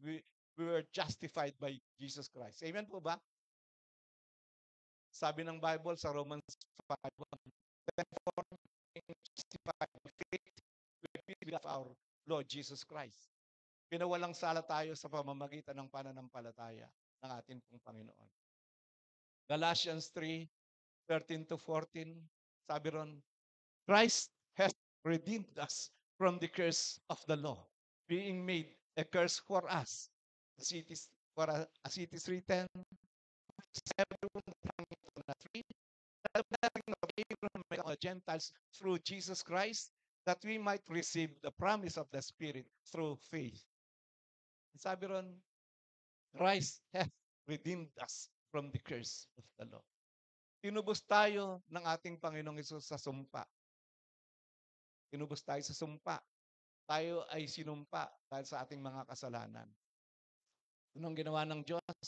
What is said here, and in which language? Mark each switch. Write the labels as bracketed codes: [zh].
[en] We were justified by Jesus Christ. Amen [tl] po ba? Sabi ng Bible sa [en] Romans 5:1, therefore, justified by faith, we believe of our Lord Jesus Christ. [tl] Pinawalang sala tayo sa pamamagitan ng pananampalataya ng ating pong Panginoon. [en] Galatians 3:13 to 14, [tl] sabi ron, [en] Christ has redeemed us from the curse of the law, being made a curse for us. As it is, as it is written, everyone that hangeth on a tree, that the blessing of Abraham may come to Gentiles through Jesus Christ, that we might receive the promise of the Spirit through faith. [tl] Sabi ron, [en] Christ has redeemed us from the curse of the law. [tl] Tinubos tayo ng ating Panginoong Hesus sa sumpa. Tinubos tayo sa sumpa. Tayo ay sinumpa dahil sa ating mga kasalanan. Anong ginawa ng Diyos?